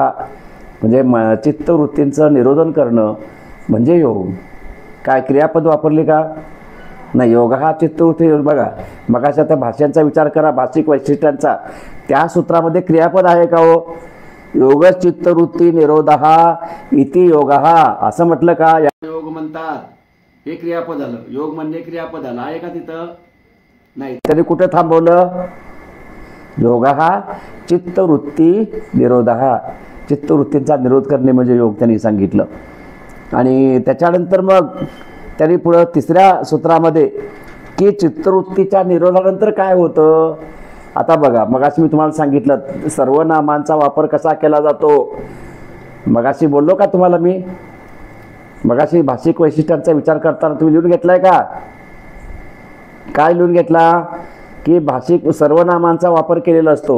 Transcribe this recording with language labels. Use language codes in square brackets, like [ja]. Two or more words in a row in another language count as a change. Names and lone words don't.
[mr] म्हणजे चित्तवृत्तींचं निरोधन करणं म्हणजे योग. काय क्रियापद वापरले का, नाही. योग हा चित्तवृत्ती. बघा मगाशी त्या भाषांचा विचार करा, भाषिक वैशिष्ट्यांचा. त्या सूत्रामध्ये क्रियापद आहे का हो, [sa] योग चित्तवृत्ती निरोधः इति योगः [mr] असं म्हटलं का, या योग म्हणतात, हे क्रियापद आलं. योग म्हणजे क्रियापद आलं आहे का तिथं, नाही. त्यांनी कुठे थांबवलं, [sa] योगः चित्तवृत्ती निरोधः, [mr] चित्तवृत्तींचा निरोध करणे म्हणजे योग त्यांनी सांगितलं. आणि त्याच्यानंतर मग त्यांनी पुढं तिसऱ्या सूत्रामध्ये की चित्तवृत्तीच्या निरोधानंतर काय होतं. आता बघा, मगाशी मी तुम्हाला सांगितलं सर्वनामांचा वापर कसा केला जातो. मगाशी बोललो का तुम्हाला मी, मगाशी भाषिक वैशिष्ट्यांचा विचार करताना तुम्ही लिहून घेतलाय का, काय लिहून घेतला की भाषिक सर्वनामांचा वापर केलेला असतो.